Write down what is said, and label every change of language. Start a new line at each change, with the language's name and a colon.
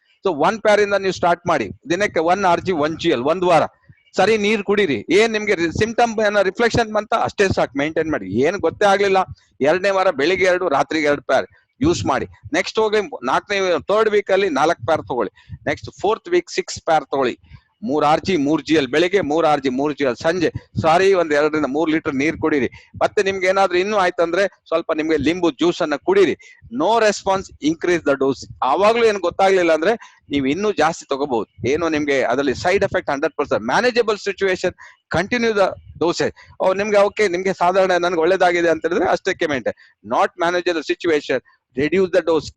Kannada: So 1 pair ಇಂದ ನೀವು start ಮಾಡಿ, ದಿನಕ್ಕೆ 1 rg 1 gl, 1 ವಾರ. ಸರಿ ನೀರ್ ಕುಡೀರಿ, ಏನ್ ನಿಮ್ಗೆ ಸಿಂಪ್ಟಮ್ ಏನೋ ರಿಫ್ಲೆಕ್ಷನ್ ಬಂತ ಅಷ್ಟೇ ಸಾಕು, ಮೇಂಟೈನ್ ಮಾಡಿ. ಏನ್ ಗೊತ್ತೇ ಆಗ್ಲಿಲ್ಲ, 2ನೇ ವಾರ ಬೆಳಿಗ್ಗೆ 2, ರಾತ್ರಿಗೆ 2 pair ಯೂಸ್ ಮಾಡಿ. ನೆಕ್ಸ್ಟ್ ಹೋಗಿ 4ನೇ ಥರ್ಡ್ ವೀಕ್ ಅಲ್ಲಿ 4 pair ತಗೊಳ್ಳಿ. ನೆಕ್ಸ್ಟ್ ಫೋರ್ತ್ ವೀಕ್ 6 pair ತಗೊಳ್ಳಿ. 3 rg 3 gl ಬೆಳಿಗ್ಗೆ, 3 rg 3 gl ಸಂಜೆ. ಸಾರಿ, 2 ರಿಂದ 3 ಲೀಟರ್ ನೀರ್ ಕುಡೀರಿ. ಮತ್ತೆ ನಿಮ್ಗೆ ಏನಾದ್ರೂ ಇನ್ನೂ ಆಯ್ತಂದ್ರೆ ಸ್ವಲ್ಪ ನಿಮ್ಗೆ ಲಿಂಬು ಜ್ಯೂಸ್ ಅನ್ನ ಕುಡೀರಿ.
English: No response, increase the dose.
Kannada: ಆವಾಗ್ಲೂ ಏನ್ ಗೊತ್ತಾಗ್ಲಿಲ್ಲ ಅಂದ್ರೆ ನೀವು ಇನ್ನೂ ಜಾಸ್ತಿ ತಗೋಬಹುದು. ಏನು ನಿಮ್ಗೆ ಅದರಲ್ಲಿ
English: Side effect 100%. Manageable situation, continue the dosage.
Kannada: ನಿಮ್ಗೆ ಓಕೆ, ನಿಮ್ಗೆ ಸಾಧಾರಣ ನನ್ಗೆ ಒಳ್ಳೇದಾಗಿದೆ ಅಂತ ಹೇಳಿದ್ರೆ ಅಷ್ಟಕ್ಕೆ maintain.
English: Not manageable situation, reduce the dose.